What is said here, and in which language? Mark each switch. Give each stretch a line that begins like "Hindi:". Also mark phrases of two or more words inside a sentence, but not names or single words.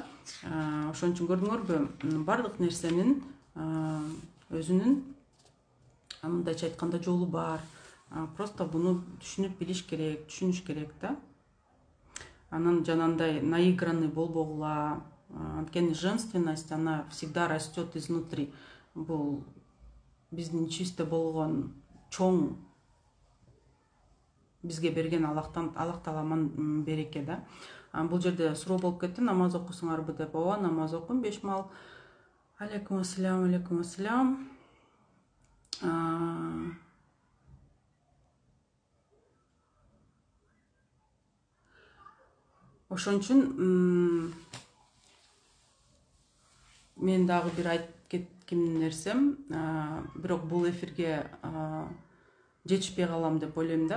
Kyrgyz: Ошон үчүн көрдүңөрбү, бардык нерсенин өзүнүн мындайча айтканда жолу бар. Просто буну түшүнүп билиш керек, түшүнүш керек да. Анан жанагындай наигранный болбогула.
Russian: Анткени женственность она всегда растет изнутри.
Kyrgyz: Бул биздин ичибизде болгон чоң бизге берген Аллах Тааламан береке да. Бул жерде суроо болуп кетти, намаз окусуңарбы деп. Ооба, намаз окуйм 5 мал.
Arabic: عليكم السلام، عليكم السلام.
Kyrgyz: Ошон үчүн мен дагы бир айтып кетким нерсем, бирок бул эфирге жетишпей калам деп ойлойм да.